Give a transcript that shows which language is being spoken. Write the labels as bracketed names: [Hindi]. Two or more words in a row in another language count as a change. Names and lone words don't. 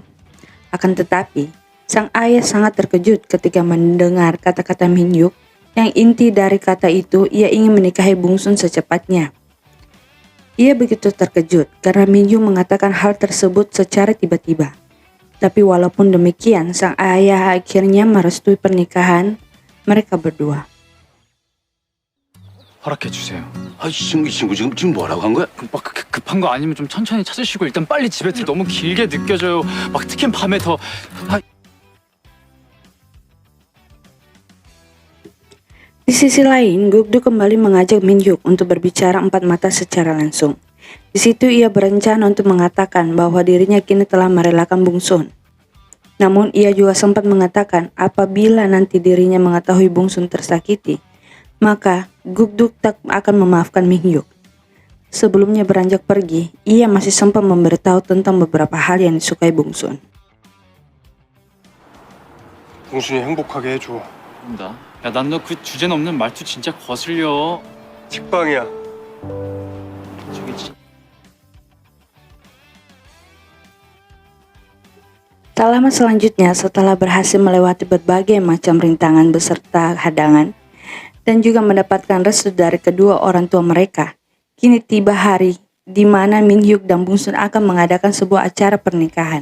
[Indonesian] Akan tetapi, sang ayah sangat terkejut ketika mendengar kata-kata Min-hyuk yang inti dari kata itu ia ingin menikahi Bungsun secepatnya. Ia begitu terkejut karena Min-hyuk mengatakan hal tersebut secara tiba-tiba. Tapi walaupun demikian, sang ayah akhirnya merestui pernikahan mereka berdua. [Korean] 허락해주세요. 아, 이 친구 지금 뭐라고 한 거야? 급한 거 아니면 좀 천천히 찾으시고 일단 빨리 집에 들어. 너무 길게 느껴져요. 막 특히 밤에 더. [Indonesian] Di sisi lain, Guk-duk kembali mengajak Min-hyuk untuk berbicara empat mata secara langsung. Di situ ia berencana untuk mengatakan bahwa dirinya kini telah merelakan Bungsun. Namun ia juga sempat mengatakan apabila nanti dirinya mengetahui Bungsun tersakiti, maka Guk-duk tak akan memaafkan Min-hyuk. Sebelumnya beranjak pergi, ia masih sempat memberitahu tentang beberapa hal yang disukai Bungsun. [Korean] 봉순이 행복하게 해줘. 나? 야, 난 너 그 주제 넘는 말투 진짜 거슬려. 직방이야. 저기 진. [Indonesian] Tak lama selanjutnya, setelah berhasil melewati berbagai macam rintangan beserta hadangan dan juga mendapatkan restu dari kedua orang tua mereka, kini tiba hari di mana Min-hyuk dan Bungsun akan mengadakan sebuah acara pernikahan.